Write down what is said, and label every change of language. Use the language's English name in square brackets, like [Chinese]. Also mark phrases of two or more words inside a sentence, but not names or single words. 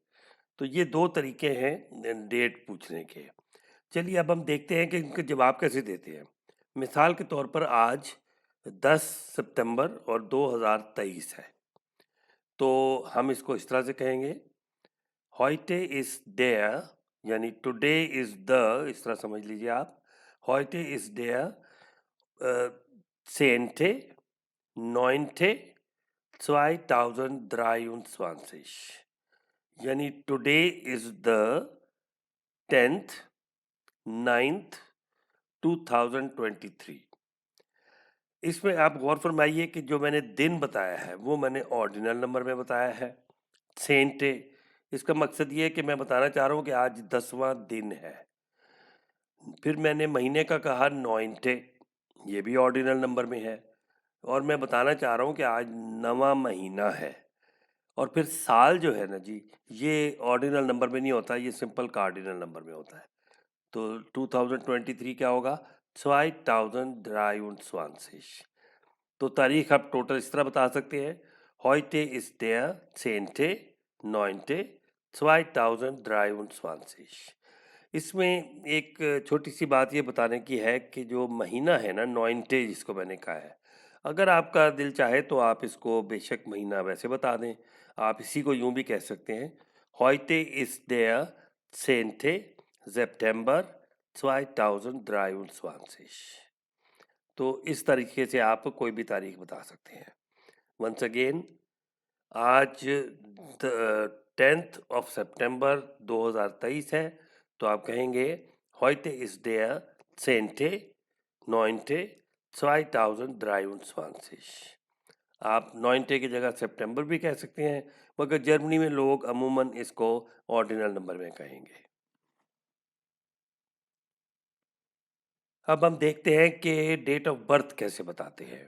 [Hindi] तो ये 2 तरीके हैं डेट पूछने के। चलिए अब हम देखते हैं कि इनके जवाब कैसे देते हैं। मिसाल के तौर पर आज 10 सितंबर और 2023 है, तो हम इसको इस तरह से कहेंगे [German] heute ist der, [Hindi] यानी [English] today is the, [Hindi] इस तरह समझ लीजिए आप. [German] Heute ist der 10.9.2023. [Hindi] यानी [English] today is the 10th 9th 2023. [Hindi] इसमें आप गौर फरमाइए कि जो मैंने दिन बताया है वो मैंने [English] ordinal number [Hindi] में बताया है. सेंटे, इसका मकसद ये है कि मैं बताना चाह रहा हूँ कि आज 10वां दिन है. फिर मैंने महीने का कहा नॉइंटे, ये भी [English] ordinal number [Hindi] में है. और मैं बताना चाह रहा हूँ कि आज 9वां महीना है. और फिर साल जो है ना जी, ये [English] ordinal number [Hindi] में नहीं होता, ये [English] simple cardinal number [Hindi] में होता है. तो 2023 क्या होगा? 2023. तो तारीख आप टोटल इस तरह बता सकते हैं. [German] Heute ist der 10.9.2023. [Hindi] इसमें एक छोटी सी बात ये बताने की है कि जो महीना है ना, नॉइंटे जिसको मैंने कहा है, अगर आपका दिल चाहे तो आप इसको बेशक महीना वैसे बता दें. आप इसी को यूं भी कह सकते हैं, [German] Heute ist der 10. September 2023. [Hindi] तो इस तरीके से आप कोई भी तारीख बता सकते हैं. [English] once again, [Hindi] आज [English] 10th of September [Hindi] 2023 है, तो आप कहेंगे [German] heute ist der 10.9.2023. [Hindi] आप 9 की जगह सितंबर भी कह सकते हैं, मगर जर्मनी में लोग अमूमन इसको [English] ordinal number [Hindi] में कहेंगे. अब हम देखते हैं कि [English] date of birth [Hindi] कैसे बताते हैं.